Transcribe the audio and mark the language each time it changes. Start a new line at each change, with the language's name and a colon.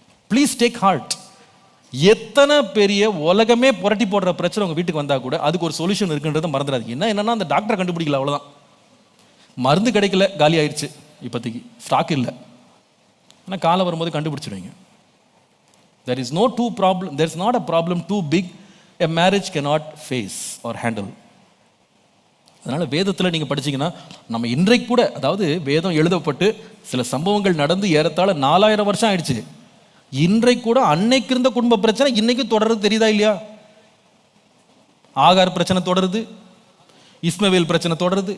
English: Please take heart.
Tamil: எத்தனை பெரிய உலகமே புரட்டி போடுற பிரச்சனை உங்கள் வீட்டுக்கு வந்தால் கூட அதுக்கு ஒரு சொல்யூஷன் இருக்குன்றதை மறந்துடாதீங்க. என்னன்னா அந்த டாக்டரை கண்டுபிடிக்கல, அவ்வளோதான். மருந்து கிடைக்கல, காலி ஆயிடுச்சு, இப்போதைக்கு ஸ்டாக் இல்லை. ஆனால் காலம் வரும்போது கண்டுபிடிச்சிடுவீங்க.
English: there is no two problem, there is not a problem too big a marriage cannot face or handle.
Tamil: அதனால் வேதத்தில் நீங்கள் படிச்சீங்கன்னா, நம்ம இன்றைக்கு கூட, அதாவது வேதம் எழுதப்பட்டு சில சம்பவங்கள் நடந்து ஏறத்தாழ 4000 வருஷம் ஆயிடுச்சு. இன்றைக்கு கூட அன்னைக்கு இருந்த குடும்ப பிரச்சனை இன்னைக்கு தொடருது, தெரியுதா இல்லையா? ஆகார் பிரச்சனை தொடருது, இஸ்மவேல் பிரச்சனை தொடருது.